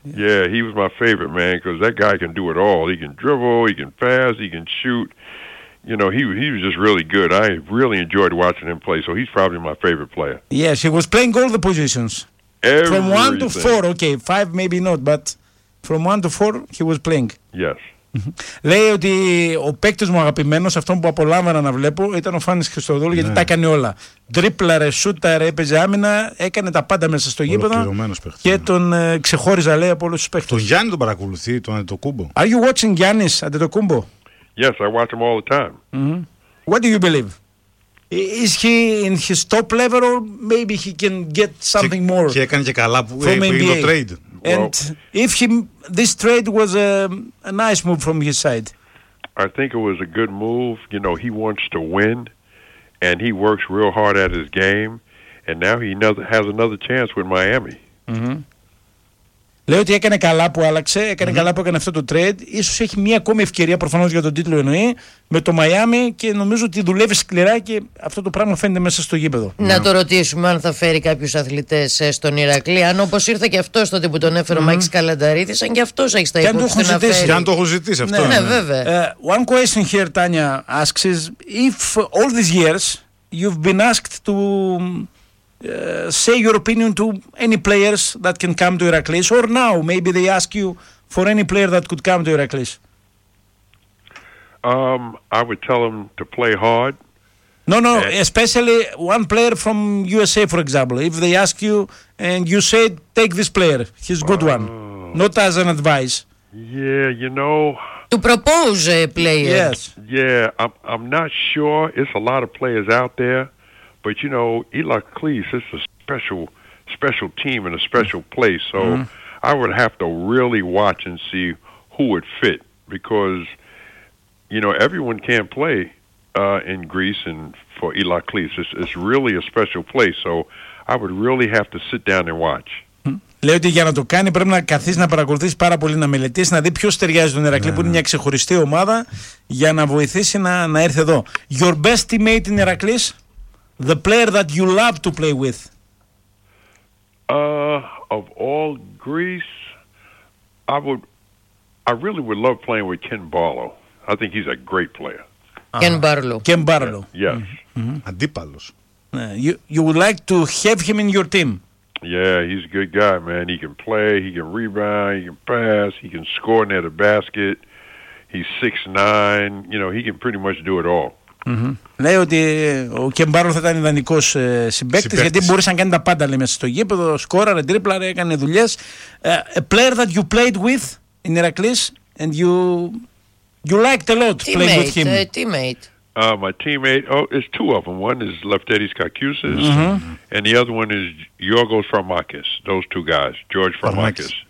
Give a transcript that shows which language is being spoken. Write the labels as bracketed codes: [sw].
[en] Yeah, he was my favorite, man, because that guy can do it all. He can dribble, he can pass, he can shoot. You know, he was just really good. I really enjoyed watching him play, so he's probably my favorite player. Yes, he was playing all the positions. Everything. From 1 to 4, okay, 5 maybe not, but from 1 to 4, he was playing. Yes. [el] Λέει ότι ο παίκτης μου αγαπημένος, αυτόν που απολάμβανα να βλέπω, ήταν ο Φάνης Χριστοδούλου, γιατί τα έκανε όλα. Τρίπλαρε, σούταρε, έπαιζε άμυνα, έκανε τα πάντα μέσα στο γήπεδο. Ολοκληρωμένος παίκτης. Και τον ξεχώριζα, λέει, από όλους τους παίκτες. Τον Γιάννη τον παρακολουθεί, τον Αντετοκούμπο. [en] Are you watching Giannis Αντετοκούμπο? Yes, I watch him all the time. Mm-hmm. What do you believe? Is he in his top level or maybe he can get something more? [el] Και έκανε και καλά που έγινε το trade. [en] And if he, this trade was a nice move from his side. I think it was a good move. You know, he wants to win and he works real hard at his game. And now he has another chance with Miami. Mm-hmm. [el] Λέει ότι έκανε καλά που άλλαξε, έκανε καλά που έκανε αυτό το trade. Ίσως έχει μία ακόμη ευκαιρία, προφανώς για τον τίτλο εννοεί, με το Μαϊάμι, και νομίζω ότι δουλεύει σκληρά και αυτό το πράγμα φαίνεται μέσα στο γήπεδο. Να το ρωτήσουμε αν θα φέρει κάποιους αθλητές στον Ηρακλή. Αν όπως ήρθε και αυτό τότε που τον έφερε ο Μάικς Καλανταρίδης, αν και αυτός έχει τα υπόψη να φέρει. Και αν το έχω ζητήσει αυτό. Ναι, βέβαια. [en] One question here, Tanya asks is, if all these years you've been asked to say your opinion to any players that can come to Heracles, or now maybe they ask you for any player that could come to Heracles. I would tell them to play hard. No, especially one player from USA, for example. If they ask you and you say, take this player, he's a good one. Not as an advice. Yeah, you know. To propose a player. Yes. Yeah, I'm not sure. It's a lot of players out there. But you know, Ηρακλής, it's a special team and a special place. So I would have to really watch and see who would fit, because you know, everyone can't play in Greece, and for Ηρακλής, it's really a special place. So I would really have to sit down and watch. [el] Λέει ότι για να το κάνει πρέπει να καθίσει να παρακολουθήσει πάρα πολύ, να μελετήσει, να δει ποιος ταιριάζει τον Ηρακλή, που είναι μια ξεχωριστή ομάδα, για να βοηθήσει να έρθει εδώ. [en] Your best teammate in Ηρακλής? The player that you love to play with? Of all Greece, I really would love playing with Ken Barlow. I think he's a great player. Ken Barlow. Ken Barlow. Yeah. Yes. [el] Αντίπαλος. [en] You would like to have him in your team? Yeah, he's a good guy, man. He can play, he can rebound, he can pass, he can score near the basket. He's 6'9". You know, he can pretty much do it all. [el] Λέει ότι ο Κεμπάρλο θα ήταν ιδανικός συμπαίκτης, γιατί μπορούσε να κάνει τα πάντα, λέει, μέσα στο γήπεδο. Σκόραρε, τρίπλαρε, έκανε δουλειές. [en] A player that you played with in Heracles and you liked a lot teammate, playing with him. Teammate. My teammate, oh, it's two of them. One is Leftetis Kakiusis and the other one is Yorgos Farmakis. Those two guys, George Farmakis.